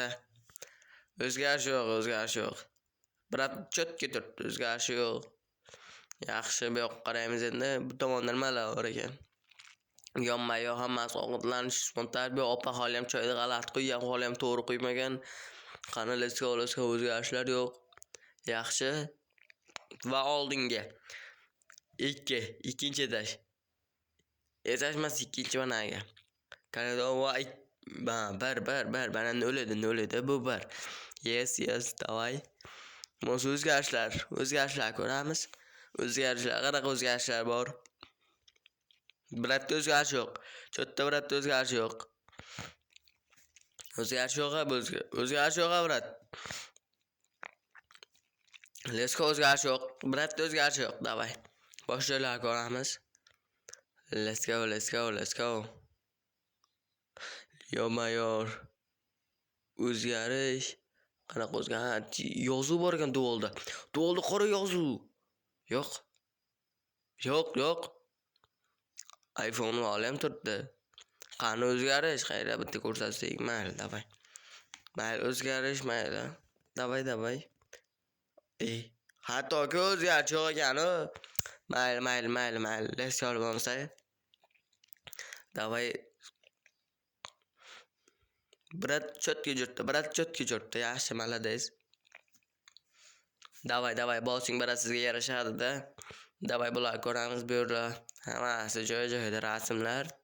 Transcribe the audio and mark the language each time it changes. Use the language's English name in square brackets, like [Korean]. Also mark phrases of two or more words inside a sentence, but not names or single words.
[Uzbek] O'zgarish yo'q. Brat cho'tki turibdi, o'zgarish yo'q. Yaxshi, bu yoqqa qaraymiz endi. Bu tomondan nimalar bor ekan? Yonma-yoq hammasi ovqatlanish, tarbiya, opa xolam choyni g'alat quygan, xolam to'g'ri quymagan. [English] Qani let's go, [Uzbek] o'zgarishlar yo'q. Yaxshi. Va oldinga. 2-chi etaj. Etaj emas, 2-chi banaga. Qarada voy, bana 0 edi, bu 1. [English] Yes, davay. [Uzbek] Mos o'zgarishlar ko'ramiz. Qanaqa o'zgarishlar bor? Bratda o'zgarish yo'q. Cho'tda bratda o'zgarish yo'q. O'zgarish yo'q, brat. [English] Let's go, [Uzbek] o'zgarish yo'q. Bratda o'zgarish yo'q, davay. Boshqa joylarga ko'ramiz. [English] Let's go. Yo-mayor. [Uzbek] O'zgarish. Qanaqa o'zgarish? Yozuv bor ekan duolda. Duolda qora yozuv. Yo'q. iPhone olam turibdi. Qani o'zgarish? Qayerda bitta ko'rsatsak, mayli, davay. Mayli, o'zgarish, mayli. Davay. Hattoki o'zgarish yo'q ekan. Mayli. [English] Let's go [Uzbek] bo'lmasa. Davay. Brat cho'tki yuribdi. Yaxshi, malades. Davay, bosing brat sizga yarashadi-da. Davay bularni ko'ramiz bu yerda. Hammasi joy-joyida rasmlar.